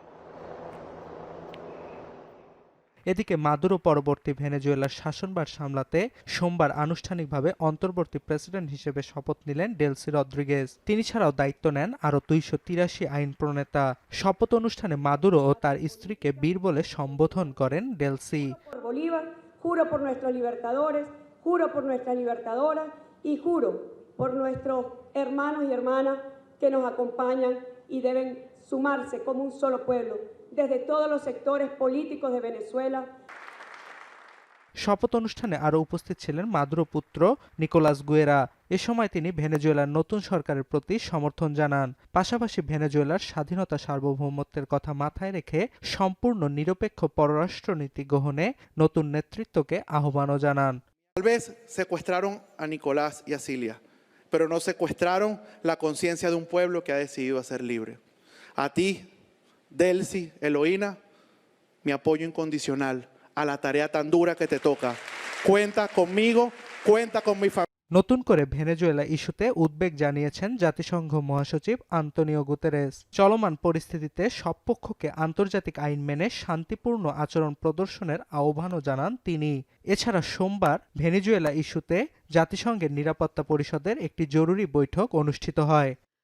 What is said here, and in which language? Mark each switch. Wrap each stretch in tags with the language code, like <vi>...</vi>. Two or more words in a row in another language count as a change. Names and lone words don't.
<bn>এদিকে মাদুরো পরবর্তী ভেনেজুয়েলার শাসনভার সামলাতে সোমবার আনুষ্ঠানিকভাবে অন্তর্বর্তী প্রেসিডেন্ট হিসেবে শপথ নিলেন ডেলসি রদ্রিগেজ। তিনি ছাড়াও দায়িত্ব নেন আরও 283 আইন প্রণেতা। শপথ অনুষ্ঠানে মাদুরো ও তার স্ত্রীকে বীর বলে সম্বোধন করেন ডেলসি।</bn> <es>Juro por nuestros libertadores, juro por nuestras libertadoras y juro por nuestros hermanos y hermanas que nos acompañan y deben sumarse como un solo pueblo desde todos los sectores políticos de Venezuela.</es> <bn>শপথ অনুষ্ঠানে আরও উপস্থিত ছিলেন মাদুরো পুত্র নিকোলাস গুয়েরা। এ সময় তিনি ভেনেজুয়েলার নতুন সরকারের প্রতি সমর্থন জানান। পাশাপাশি ভেনেজুয়েলার স্বাধীনতা সার্বভৌমত্বের কথা মাথায় রেখে সম্পূর্ণ নিরপেক্ষ পররাষ্ট্রনীতি গ্রহণে নতুন নেতৃত্বকে আহ্বানও জানান।</bn> <es>Tal vez secuestraron a Nicolás y a Cilia, pero no secuestraron la conciencia de un pueblo que ha decidido ser libre. A ti, Delcy, Eloína, mi apoyo incondicional a la tarea tan dura que te toca. Cuenta conmigo, cuenta con mi familia.</es> <bn>নতুন করে ভেনেজুয়েলা ইস্যুতে উদ্বেগ জানিয়েছেন জাতিসংঘ মহাসচিব আন্তোনিও গুতেরেস। চলমান পরিস্থিতিতে সব পক্ষকে আন্তর্জাতিক আইন মেনে শান্তিপূর্ণ আচরণ প্রদর্শনের আহ্বানও জানান তিনি। এছাড়া সোমবার ভেনেজুয়েলা ইস্যুতে জাতিসংঘের নিরাপত্তা পরিষদের একটি জরুরি বৈঠক অনুষ্ঠিত হয়।</bn>